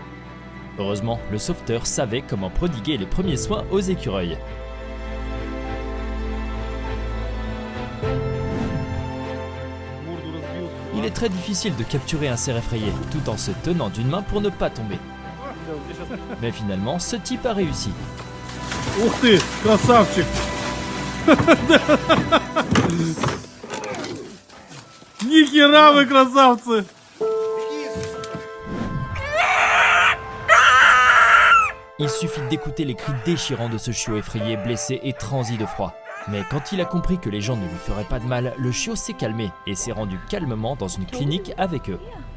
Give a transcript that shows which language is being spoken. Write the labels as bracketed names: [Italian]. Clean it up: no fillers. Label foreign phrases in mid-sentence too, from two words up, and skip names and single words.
[French] Heureusement, le sauveteur savait comment prodiguer les premiers soins aux écureuils. Il est très difficile de capturer un cerf effrayé, tout en se tenant d'une main pour ne pas tomber. Mais finalement, ce type a réussi. [Russian] Ух ты, красавчик! Ни хера вы красавцы! [French] Il suffit d'écouter les cris déchirants de ce chiot effrayé, blessé et transi de froid. Mais quand il a compris que les gens ne lui feraient pas de mal, le chiot s'est calmé et s'est rendu calmement dans une clinique avec eux.